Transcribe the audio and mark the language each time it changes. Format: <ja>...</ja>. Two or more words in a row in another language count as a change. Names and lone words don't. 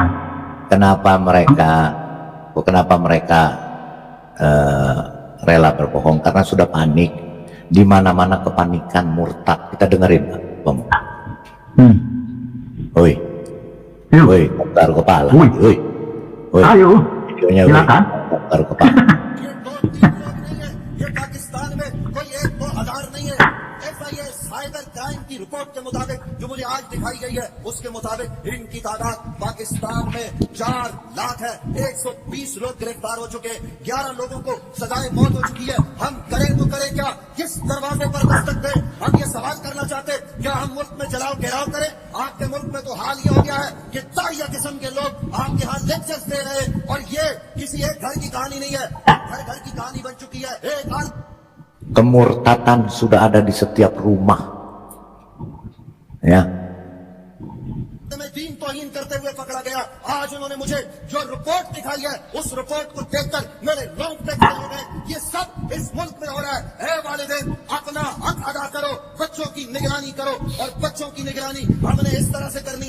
<id>Kenapa mereka rela berbohong? Karena sudah panik. Di mana-mana kepanikan, murtad. Kita dengerin Pak. Oi, taruh kepala. Oi. Ayo, videonya silakan. Taruh kepala.</id> <ur>کی رپورٹ کے مطابق جو مجھے آج دکھائی گئی ہے اس کے مطابق ان کی تعداد پاکستان میں 4 لاکھ ہے. 120 لوگ گرفتار ہو چکے، 11 لوگوں کو سزائے موت ہو چکی ہے. ہم کریں تو کریں کیا؟ کس دروازے پر دستک دیں? ہم یہ سوال کرنا چاہتے، کیا ہم ملک میں جلاؤ گھیراؤ کریں? آپ کے ملک میں تو حال یہ ہو گیا ہے کہ تاریہ قسم کے لوگ آپ کے یہاں لیکچرز دے رہے ہیں اور یہ کسی ایک گھر کی کہانی نہیں ہے، گھر گھر کی کہانی بن چکی ہے.</ur> <id>Kemurtatan sudah ada di setiap rumah. Ya.</id> <ur>میں دین توہین کرتے ہوئے پکڑا گیا. آج انہوں نے مجھے جو رپورٹ دکھائی ہے اس رپورٹ کو دیکھ کر میرے رونگٹے کھڑے ہو گئے. یہ سب اس ملک میں ہو رہا ہے۔ اے والدین، اپنا حق ادا کرو، بچوں کی نگرانی کرو، اور بچوں کی نگرانی ہم نے اس طرح سے کرنی ہے.</ur>